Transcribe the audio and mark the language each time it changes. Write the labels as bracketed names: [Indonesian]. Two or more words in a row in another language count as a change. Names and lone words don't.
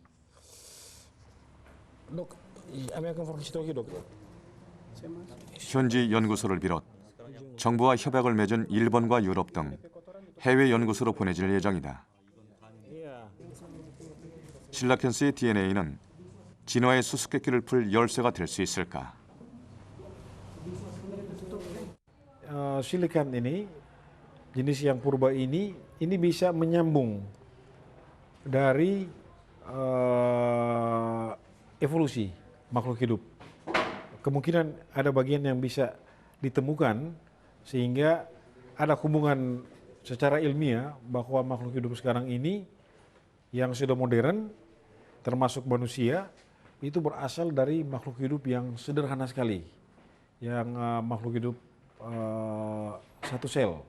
[Indonesian] Dok, kami akan fokus itu lagi, Dok. [Korean] 현지 연구소를 비롯 정부와 협약을 맺은 일본과 유럽 등 해외 연구소로 보내질 예정이다. 실라켄스의 DNA는 진화의 수수께끼를 풀 열쇠가 될 수 있을까? [Indonesian] Silikan ini, jenis yang purba ini bisa menyambung dari evolusi makhluk hidup. Kemungkinan ada bagian yang bisa ditemukan sehingga ada hubungan secara ilmiah bahwa makhluk hidup sekarang ini yang sudah modern, termasuk manusia, itu berasal dari makhluk hidup yang sederhana sekali, yang makhluk hidup satu sel.